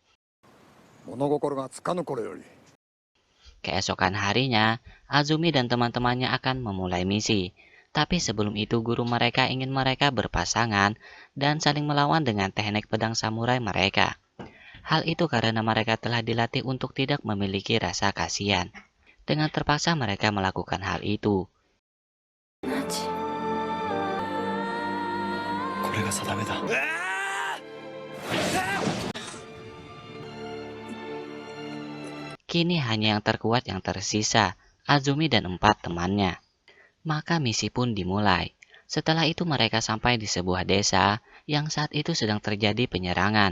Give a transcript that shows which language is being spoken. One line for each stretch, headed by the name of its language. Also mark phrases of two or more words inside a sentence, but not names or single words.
Indonesian: Keesokan harinya, Azumi dan teman-temannya akan memulai misi. Tapi sebelum itu guru mereka ingin mereka berpasangan dan saling melawan dengan teknik pedang samurai mereka. Hal itu karena mereka telah dilatih untuk tidak memiliki rasa kasihan. Dengan terpaksa mereka melakukan hal itu.
Japanese: これが定めだ。
Indonesian: Kini hanya yang terkuat yang tersisa, Azumi dan 4 temannya. Maka misi pun dimulai. Setelah itu mereka sampai di sebuah desa yang saat itu sedang terjadi penyerangan.